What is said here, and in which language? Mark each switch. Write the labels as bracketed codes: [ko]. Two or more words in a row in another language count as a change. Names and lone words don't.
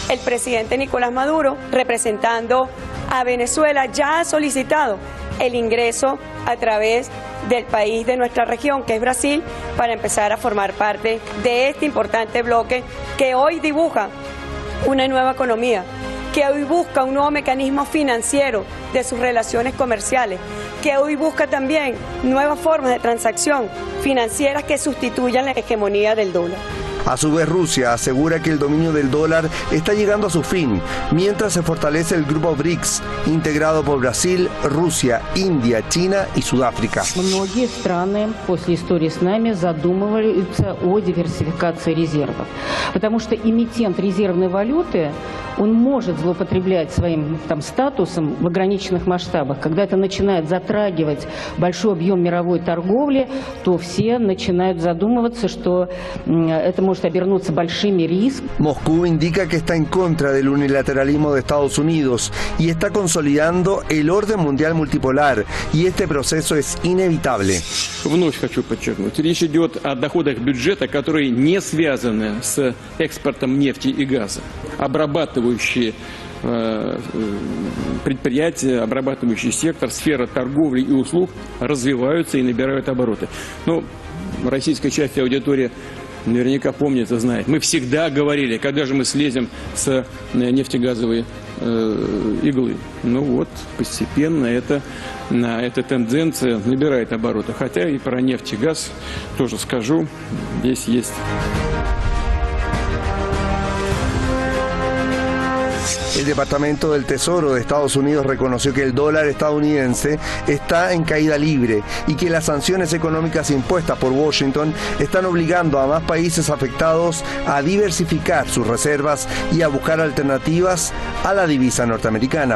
[es] El presidente Nicolás Maduro, representando a Venezuela, ya ha solicitado el ingreso a través del país de nuestra región, que es Brasil, para empezar a formar parte de este importante bloque que hoy dibuja una nueva economía, que hoy busca un nuevo mecanismo financiero de sus relaciones comerciales, que hoy busca también nuevas formas de transacción financieras que sustituyan la hegemonía del dólar. A su vez, Rusia asegura que el dominio del dólar está llegando a su fin, mientras se fortalece el grupo BRICS, integrado por Brasil, Rusia, India, China y Sudáfrica. [ru] Многие страны после истории с нами задумываются о диверсификации резервов, потому что эмитент резервной валюты, он может злоупотреблять своим статусом в ограниченных масштабах. Когда это начинает затрагивать большой объем мировой торговли, то все начинают задумываться, что это может обернуться большими рисками. [es] Moscú indica que está en contra del unilateralismo de Estados Unidos y está consolidando el orden mundial multipolar, y este proceso es inevitable. [ru] Вновь хочу подчеркнуть, речь идет о доходах бюджета, которые не связаны с экспортом нефти и газа. Обрабатывающие предприятия, обрабатывающий сектор, сфера торговли и услуг развиваются и набирают обороты. Но российская часть аудитории наверняка помнит и знает. Мы всегда говорили, когда же мы слезем с нефтегазовой иглы. Ну вот, постепенно эта тенденция набирает обороты. Хотя и про нефть и газ тоже скажу, здесь есть. [es] El Departamento del Tesoro de Estados Unidos reconoció que el dólar estadounidense está en caída libre y que las sanciones económicas impuestas por Washington están obligando a más países afectados a diversificar sus reservas y a buscar alternativas a la divisa norteamericana.